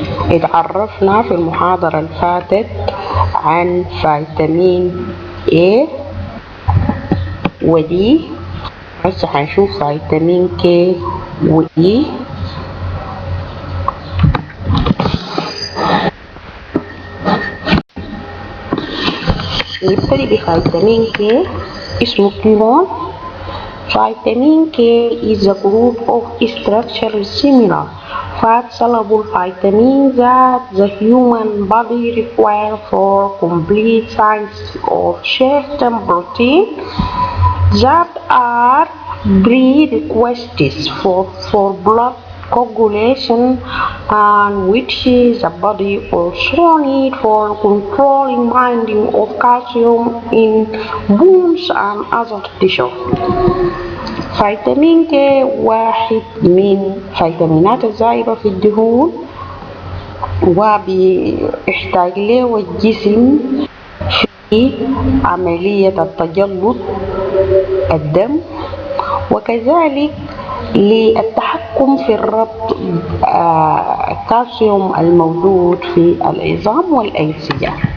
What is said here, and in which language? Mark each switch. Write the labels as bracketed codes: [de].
[ar] اتعرفنا في المحاضرة اللي فاتت عن فيتامين A و D، هسه هنشوف فيتامين K و E. نبتدي بفيتامين K، اسمه كينون. [en] Vitamin K is a group of structurally similar fat-soluble vitamins that the human body requires for complete synthesis of certain proteins that are prerequisites for blood coagulation, and which the body also needs for controlling binding of calcium in bones and other tissues. [ar] فيتامين K واحد من فيتامينات الزائدة في الدهون، وبيحتاج له الجسم في عملية التجلط الدم، وكذلك للتحكم في الربط الكالسيوم الموجود في العظام والأنسجة.